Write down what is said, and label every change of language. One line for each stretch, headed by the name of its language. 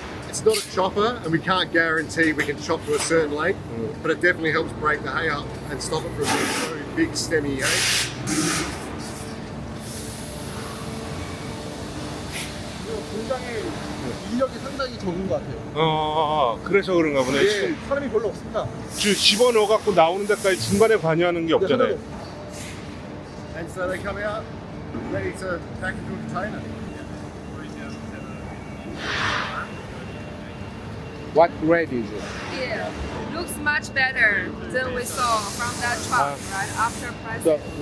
English: It's not a chopper, and we can't guarantee we can chop to a certain length, but it definitely helps break the hay up and stop it from being so big stemmy hay.
Korean: 공장에 인력이 상당히 적은 것 같아요. 그래서 그런가 보네. 예, 사람이 별로 없습니다. 집어넣어 갖고 나오는 데까지 중간에 관여하는 게 없잖아요.
English: And so they come out ready to pack into a container. What grade is it? Yeah. looks much better than we saw from that truck, right? After So pressing.